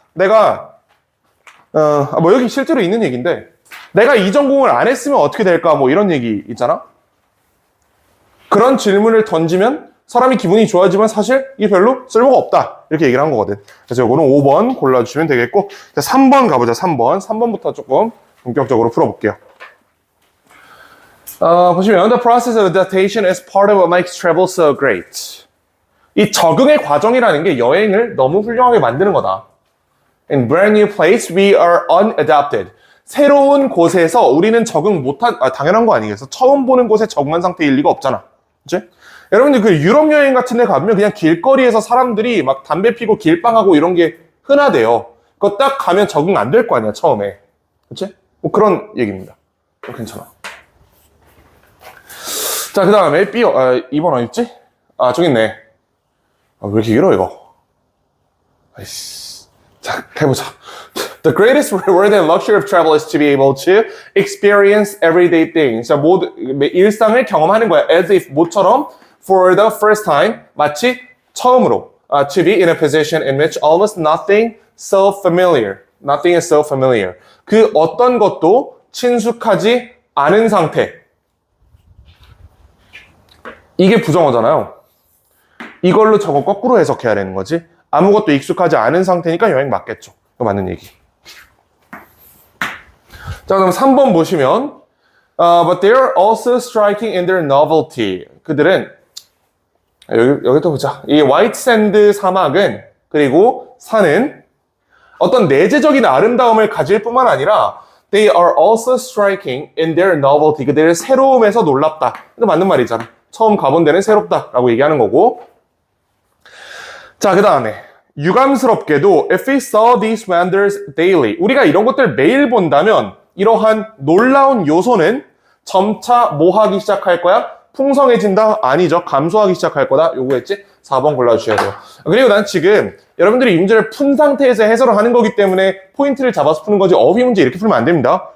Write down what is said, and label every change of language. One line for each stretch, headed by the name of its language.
Korean: 내가, 뭐 여기 실제로 있는 얘기인데, 내가 이 전공을 안 했으면 어떻게 될까? 뭐 이런 얘기 있잖아. 그런 질문을 던지면 사람이 기분이 좋아지만 사실 이게 별로 쓸모가 없다. 이렇게 얘기를 한 거거든. 그래서 이거는 5번 골라주시면 되겠고, 3번 가보자. 3번. 3번부터 조금 본격적으로 풀어볼게요. 보시면
English: The process of adaptation is part of what makes travel so great.
Korean: 이 적응의 과정이라는 게 여행을 너무 훌륭하게 만드는 거다.
English: In brand new place, we are unadapted.
Korean: 새로운 곳에서 우리는 적응 못한, 당연한 거 아니겠어? 처음 보는 곳에 적응한 상태일 리가 없잖아. 그치? 여러분들 그 유럽 여행 같은 데 가면 그냥 길거리에서 사람들이 막 담배 피고 길빵하고 이런 게 흔하대요. 그거 딱 가면 적응 안 될 거 아니야, 처음에. 그치? 뭐 그런 얘기입니다. 괜찮아. 자, 그 다음에 2번 어딨지? 저기 있네. 왜 이렇게 길어, 이거? 아이씨. 자, 해보자.
English: The greatest reward and luxury of travel is to be able to experience everyday things.
Korean: 자, 일상을 경험하는 거야.
English: As if,
Korean: 모처럼,
English: for the first time,
Korean: 마치 처음으로.
English: To be in a position in which almost nothing so familiar. Nothing is so familiar.
Korean: 그 어떤 것도 친숙하지 않은 상태. 이게 부정어잖아요. 이걸로 저거 거꾸로 해석해야 되는 거지. 아무것도 익숙하지 않은 상태니까 여행 맞겠죠. 이거 맞는 얘기. 자, 그럼 3번 보시면
English: But they are also striking in their novelty.
Korean: 그들은 여기 또 보자. 이 화이트샌드 사막은 그리고 산은 어떤 내재적인 아름다움을 가질 뿐만 아니라
English: They are also striking in their novelty.
Korean: 그들의 새로움에서 놀랍다. 이거 맞는 말이잖아. 처음 가본 데는 새롭다라고 얘기하는 거고. 자, 그 다음에 유감스럽게도
English: If we saw these wonders daily.
Korean: 우리가 이런 것들 매일 본다면 이러한 놀라운 요소는 점차 뭐 하기 시작할 거야? 풍성해진다? 아니죠. 감소하기 시작할 거다. 요거였지? 4번 골라주셔야 돼요. 그리고 난 지금 여러분들이 이 문제를 푼 상태에서 해설을 하는 거기 때문에 포인트를 잡아서 푸는 거지 어휘 문제 이렇게 풀면 안 됩니다.